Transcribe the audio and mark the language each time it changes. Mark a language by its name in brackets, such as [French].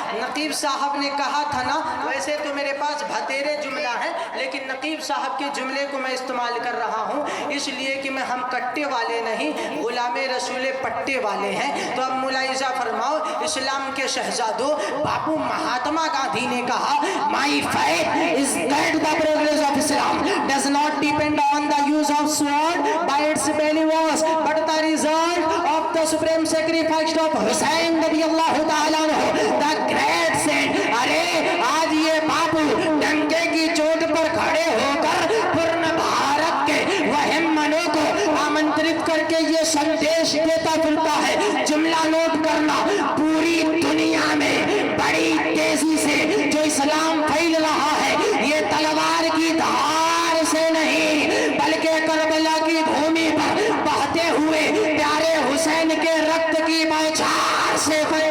[Hindi] नकीब साहब ने कहा था ना, वैसे तो मेरे पास भतेरे जुमला है, लेकिन नकीब साहब के जुमले को मैं इस्तेमाल कर रहा हूँ, इसलिए कि हम कट्टे वाले नहीं, गुलामे रसूले पट्टे वाले हैं। तो अब मुलाहिजा फरमाओ, इस्लाम के शहजादों बापू महात्मा गांधी ने कहा, [English] My faith is that the progress of Islam does not depend on the use of sword by its believers, but the result of the supreme sacrifice of Hussein [Arabic] रज़ियल्लाहु ताला अन्हु, [English] the great saint। [Hindi] अरे आज ये बापू डंके की चोट पर खड़े होकर पूर्ण भारत के वहमनों को आमंत्रित करके ये संदेश देता फिरता है। जुमला नोट करना, पूरी दुनिया में बड़ी तेजी से जो इस्लाम फैल रहा है, ये तलवार की धार से नहीं, बल्कि करबला की भूमि पर बहते हुए प्यारे हुसैन के रक्त की बौछार से